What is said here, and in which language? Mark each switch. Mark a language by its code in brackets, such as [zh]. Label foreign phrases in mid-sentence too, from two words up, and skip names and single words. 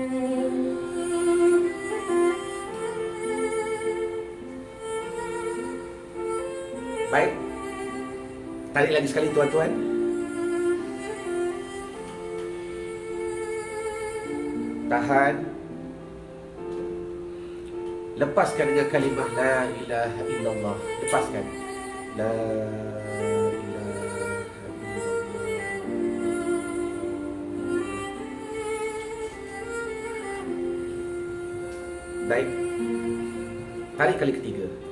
[ms] Baik. Tarik lagi sekali, tuan-tuan. Tahan. Lepaskan dengan kalimah [ar] la ilaha illallah. [ms] Lepaskan. [ar] لا إله إلا الله. [ms] Baik. Tarik kali ketiga.